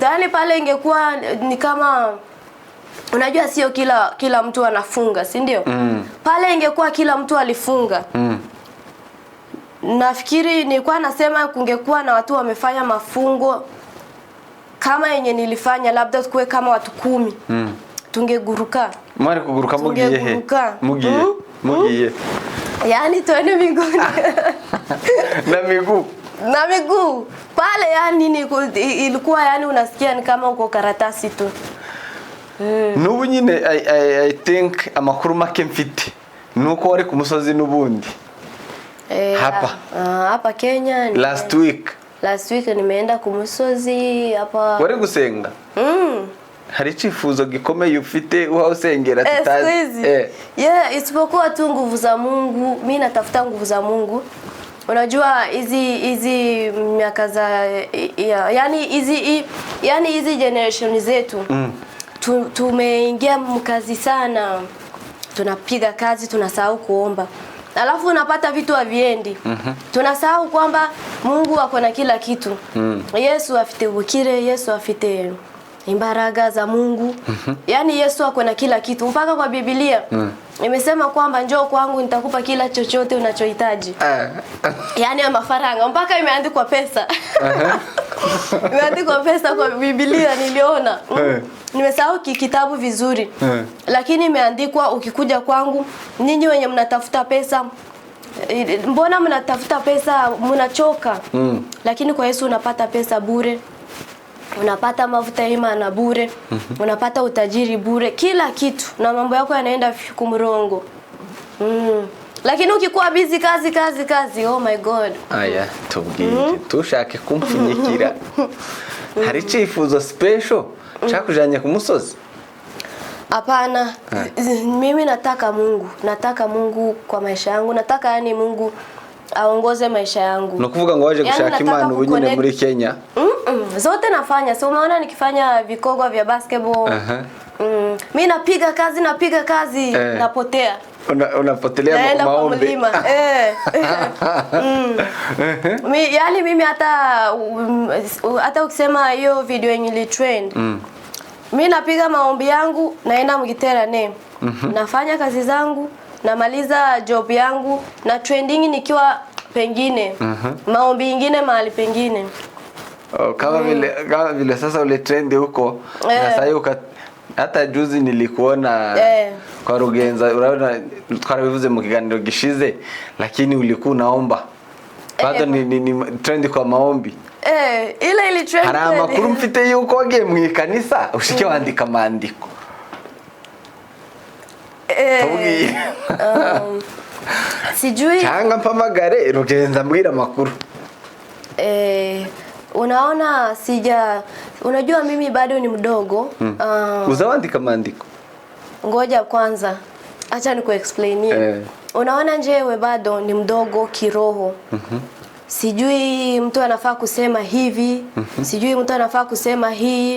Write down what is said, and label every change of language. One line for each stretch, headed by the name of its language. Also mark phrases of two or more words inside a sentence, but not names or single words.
Swahili: Yani pale ingekuwa ni kama unajua sio kila mtu anafunga, si ndio? Pale ingekuwa kila mtu alifunga. Nafikiri nilikuwa nasema kungekuwa na watu wamefanya mafungo kama yenye nilifanya, labda tukue kama watu 10. Tungeguruka.
Kinyarwanda: Mwari kuguruka mugiye he? Mugiye.
Swahili: Yani tuende miguuni. Na miguu. Pale yani ilikuwa yani unasikia ni kama uko karatasi tu.
Kinyarwanda: Nubu nyine
English: I think
Kinyarwanda: amakuru make mfite nuko wari ku musozi nubundi.
Swahili: Hapa Kenya
English: last week
Swahili: nimeenda
Kinyarwanda: ku musozi
Swahili: hapa.
Kinyarwanda: Wari gusenga? Hari chifuzo gikomeye ufite uha usengera tutazi.
Swahili: Isipokuwa tu nguvu za Mungu. Mimi natafuta nguvu za Mungu. Unajua hizi miaka za yani hizi generation zetu tumeingia mkazi sana. Tunapiga kazi, tunasahau kuomba. Alafu unapata vitu haviendi. Tunasahau kwamba Mungu ako na kila kitu.
Kinyarwanda: Yesu afite bukire, Yesu afite imbaraga za Mungu.
Swahili: Yani Yesu ako na kila kitu. Mpaka kwa Biblia imesema kwamba njoo kwangu nitakupa kila chochote unachohitaji. Yani ya mafaranga, mpaka imeandikwa pesa. Imeandikwa pesa kwa Biblia niliona. Nimesahau kitabu vizuri. Lakini imeandikwa ukikuja kwangu, ninyi wenye mnatafuta pesa, mbona mnatafuta pesa mnachoka? Lakini kwa Yesu unapata pesa bure. Unapata mafuta imana bure. Unapata utajiri bure, kila kitu, na mambo yako yanaenda kumrongo. Lakini ukikuwa busy kazi,
English: oh my God.
Kinyarwanda: Tubwire tushake kumfunyikira. Hari chifuzo special chakujanye ku musozi?
Swahili: Hapana. Mimi nataka Mungu kwa maisha yangu. Nataka yani Mungu aongoze maisha yangu.
Kinyarwanda: No kuvuga ngo waje gushaka Imana ubu nyine muri Kenya?
Swahili: Zote nafanya. So umeona nikifanya vikogwa vya basketball. Mimi napiga kazi napotea. Unapotelea maombi. Yani mimi hata ukisema hiyo video yenye ili trend. Mimi napiga maombi yangu naenda Mgiterane. Nafanya kazi zangu, namaliza job yangu na trending nikiwa pengine. Maombi ingine mahali pengine. Kama vile sasa ule trend huko na sasa hata juzi nilikuona kwa Rugenza
Kinyarwanda: uraona twarabivuze mu kiganiro gishize
Swahili: lakini ulikuwa unaomba bado ni trend kwa maombi ile ili trend
Kinyarwanda: hari amakuru mfite yuko wagiye mu kanisa ushike wandika mandiko
Swahili: sijui
Kinyarwanda: cyanga mpamagare Rugenza mbwira makuru
Swahili: unaona unajua mimi bado ni mdogo.
Kinyarwanda: Uzawandika maandiko.
Swahili: Ngoja kwanza acha nikuexplainie. Unaona njewe bado ni mdogo kiroho. Sijui mtu anafaa kusema hivi, sijui mtu anafaa kusema hii.